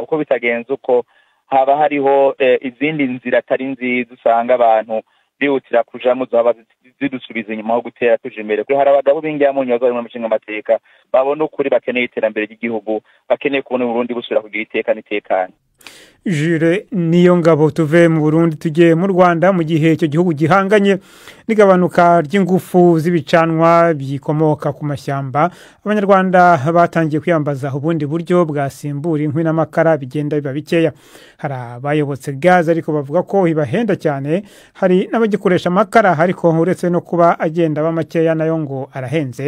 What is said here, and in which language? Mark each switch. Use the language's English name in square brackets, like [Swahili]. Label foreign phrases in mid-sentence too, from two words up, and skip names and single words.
[Rundi] Kuko bitagenze uko haba hariho izindi nzira atari nziza, usanga abantu bihutira kujamo zaba zidusubiza inyuma aho gutera tuje imbere. Kuri hari abagabo b'inyamunyu bazari mu mashinga amateka babona ukuri, bakeneye iterambere ry'igihugu, bakeneye kubona Burundi busubira kugira iteka n'itekane. Jules Niyongabo, tuve mu Burundi tujye mu Rwanda. [Kinyarwanda] Mu gihe icyo gihugu gihanganye n'igabanuka ry'ingufu z'ibicanwa bikomoka ku mashyamba, abanyarwanda batangiye kwiyambaza ubundi buryo bwasimbura inkwi n'amakara bigenda biba bikeya. Hari abayobotse gaze ariko bavuga ko ibahenda cyane, hari n'abagikoresha amakara ariko uretse no kuba agenda aba makeya nayo ngo arahenze.